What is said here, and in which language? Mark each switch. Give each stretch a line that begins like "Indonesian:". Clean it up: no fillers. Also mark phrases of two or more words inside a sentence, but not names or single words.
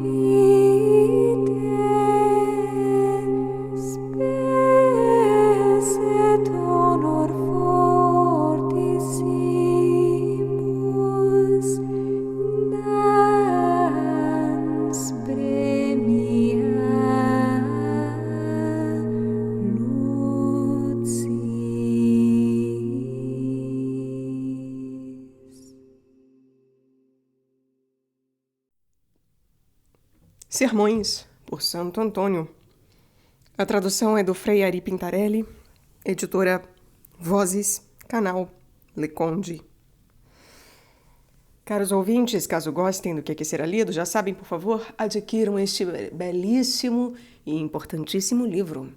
Latin: vitae spes et honor fortissimus dans premia lucis.
Portuguese: Sermões, por Santo Antônio. A tradução é do Frei Ari Pintarelli, editora Vozes, canal Le Conde. Caros ouvintes, caso gostem do que aqui será lido, já sabem, por favor, adquiram este belíssimo e importantíssimo livro.